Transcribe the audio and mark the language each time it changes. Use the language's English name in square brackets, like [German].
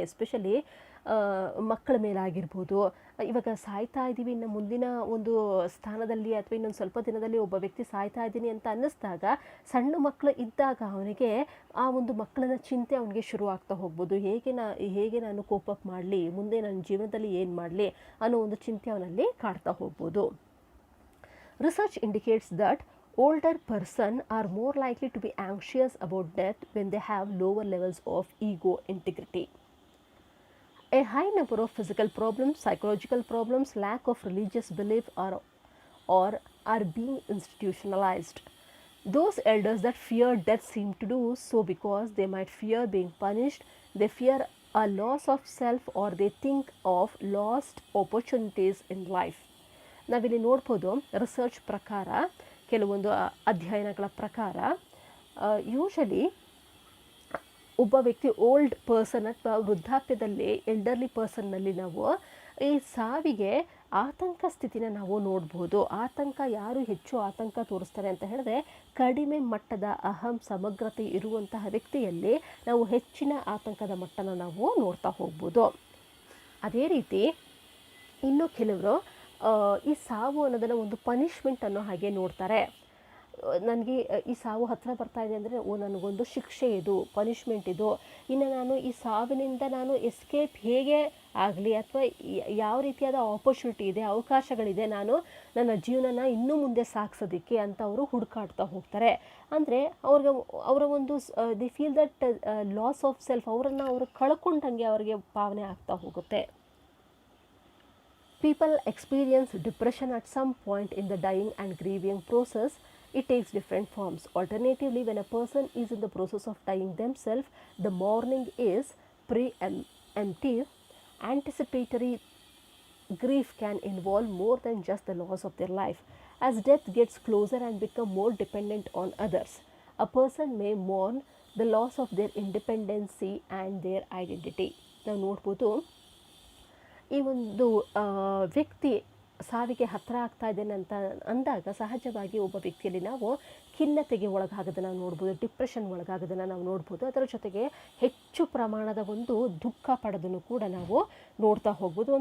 [Kannada] Especially ಮಕ್ಕಳ ಮೇಲಾಗಿರ್ಬೋದು. ಇವಾಗ ಸಾಯ್ತಾ ಇದ್ದೀವಿ, ಇನ್ನು ಮುಂದಿನ ಒಂದು ಸ್ಥಾನದಲ್ಲಿ ಅಥವಾ ಇನ್ನೊಂದು ಸ್ವಲ್ಪ ದಿನದಲ್ಲಿ ಒಬ್ಬ ವ್ಯಕ್ತಿ ಸಾಯ್ತಾ ಇದ್ದೀನಿ ಅಂತ ಅನ್ನಿಸ್ದಾಗ, ಸಣ್ಣ ಮಕ್ಕಳು ಇದ್ದಾಗ ಅವನಿಗೆ ಆ ಒಂದು ಮಕ್ಕಳನ್ನ ಚಿಂತೆ ಅವನಿಗೆ ಶುರು ಆಗ್ತಾ ಹೋಗ್ಬೋದು. ಹೇಗೆ ನಾನು ಕೋಪ್ ಅಪ್ ಮಾಡಲಿ, ಮುಂದೆ ನನ್ನ ಜೀವನದಲ್ಲಿ ಏನು ಮಾಡಲಿ ಅನ್ನೋ ಒಂದು ಚಿಂತೆ ಅವನಲ್ಲಿ ಕಾಡ್ತಾ ಹೋಗ್ಬೋದು. [English] Research indicates that older person are more likely to be anxious about death when they have lower levels of ego integrity. A high number of physical problems, psychological problems, lack of religious belief are being institutionalized. Those elders that fear death seem to do so because they might fear being punished, they fear a loss of self, or they think of lost opportunities in life. [Kannada] ನಾವಿಲ್ಲಿ ನೋಡ್ಬೋದು, research ಪ್ರಕಾರ, ಕೆಲವೊಂದು ಅಧ್ಯಯನಗಳ ಪ್ರಕಾರ usually ಒಬ್ಬ ವ್ಯಕ್ತಿ old person ಅಥವಾ ವೃದ್ಧಾಪ್ಯದಲ್ಲಿ elderly ಪರ್ಸನ್ನಲ್ಲಿ ನಾವು ಈ ಸಾವಿಗೆ ಆತಂಕ ಸ್ಥಿತಿನ ನಾವು ನೋಡ್ಬೋದು. ಆತಂಕ, ಯಾರು ಹೆಚ್ಚು ಆತಂಕ ತೋರಿಸ್ತಾರೆ ಅಂತ ಹೇಳಿದ್ರೆ, ಕಡಿಮೆ ಮಟ್ಟದ ಅಹಂ ಸಮಗ್ರತೆ ಇರುವಂತಹ ವ್ಯಕ್ತಿಯಲ್ಲಿ ನಾವು ಹೆಚ್ಚಿನ ಆತಂಕದ ಮಟ್ಟನ ನಾವು ನೋಡ್ತಾ ಹೋಗ್ಬೋದು. ಅದೇ ರೀತಿ ಇನ್ನು ಕೆಲವರು ಈ ಸಾವು ಅನ್ನೋದನ್ನು ಒಂದು ಪನಿಷ್ಮೆಂಟ್ ಅನ್ನೋ ಹಾಗೆ ನೋಡ್ತಾರೆ. ನನಗೆ ಈ ಸಾವು ಹತ್ತಿರ ಬರ್ತಾ ಇದೆ ಅಂದರೆ, ನನಗೊಂದು ಶಿಕ್ಷೆ ಇದು, ಪನಿಷ್ಮೆಂಟ್ ಇದು, ಇನ್ನು ನಾನು ಈ ಸಾವಿನಿಂದ ನಾನು ಎಸ್ಕೇಪ್ ಹೇಗೆ ಆಗಲಿ ಅಥವಾ ಯಾವ ರೀತಿಯಾದ ಆಪರ್ಚುನಿಟಿ ಇದೆ, ಅವಕಾಶಗಳಿದೆ ನಾನು ನನ್ನ ಜೀವನನ ಇನ್ನೂ ಮುಂದೆ ಸಾಗಿಸೋದಕ್ಕೆ ಅಂತ ಅವರು ಹುಡುಕಾಡ್ತಾ ಹೋಗ್ತಾರೆ. ಅಂದರೆ ಅವರ ಒಂದು [English] the feel that loss of self, [Kannada] ಅವರನ್ನು ಅವರು ಕಳ್ಕೊಂಡಂಗೆ ಅವರಿಗೆ ಭಾವನೆ ಆಗ್ತಾ ಹೋಗುತ್ತೆ. [English] People experience depression at some point in the dying and grieving process. It takes different forms. Alternatively, when a person is in the process of dying themselves, the mourning is preemptive. Anticipatory grief can involve more than just the loss of their life. As death gets closer and become more dependent on others, a person may mourn the loss of their independency and their identity. [Kannada] ನಾವು ನೋಡ್ಬೋದು, ಈ ಒಂದು ವ್ಯಕ್ತಿ ಸಾವಿಗೆ ಹತ್ತಿರ ಆಗ್ತಾ ಇದ್ದೇನೆ ಅಂತ ಅಂದಾಗ ಸಹಜವಾಗಿ ಒಬ್ಬ ವ್ಯಕ್ತಿಯಲ್ಲಿ ನಾವು ಖಿನ್ನತೆಗೆ ಒಳಗಾಗೋದನ್ನು ನೋಡ್ಬೋದು, ಡಿಪ್ರೆಷನ್ ಒಳಗಾಗೋದನ್ನು ನಾವು ನೋಡ್ಬೋದು. ಅದರ ಜೊತೆಗೆ ಹೆಚ್ಚು ಪ್ರಮಾಣದ ಒಂದು ದುಃಖ ಪಡೋದನ್ನು ಕೂಡ ನಾವು ನೋಡ್ತಾ ಹೋಗ್ಬೋದು.